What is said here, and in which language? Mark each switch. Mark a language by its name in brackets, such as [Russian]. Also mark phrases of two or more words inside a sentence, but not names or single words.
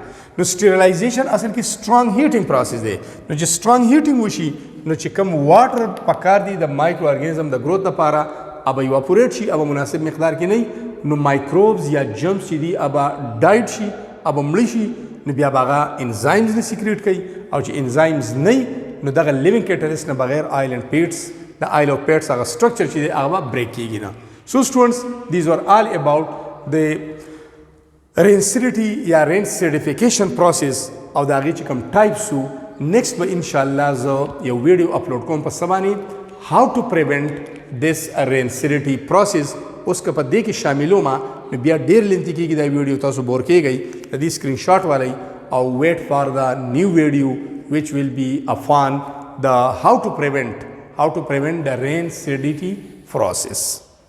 [Pashto] نو سټیرلایزیشن اصل کې [English] strong heating process [Pashto] دی نو چې [English] strong heating [Pashto] وشي نو چې کم واټر پکار دی د [English] micro organism [Pashto] د گروث لپاره اب ایواپوریټ شي اب مناسب مقدار کې نه نو مایکروبز یا جرمز چې دي اب ډایټ شي اب مړ شي نو بیا هغه انزایمز نه سیکریټ کوي او چې انزایمز نه نو دغه [English] living catalyst [Pashto] نه بغیر [English] oil and fats [Pashto] د آیل او پیټس هغه سټرکچر چې دی هغه بریک کیږي نه. [English] so students these were all about the rancidity or rancidification process [Pashto] او د هغې چې کوم ټایپس وو. نیکسټ به انشاءالله زه یو ویډیو اپلوډ کوم په څه باندې [English] how to prevent this rancidity process. [Pashto] اوس که په دې کې شاملو ما نو بیا ډېر لینتي کېږي دا ویډیو تاسو بور کېږئ د دې [English] screen shot [Pashto] والی او [English] wait for the new video which will be upon the how to prevent the rancidity process.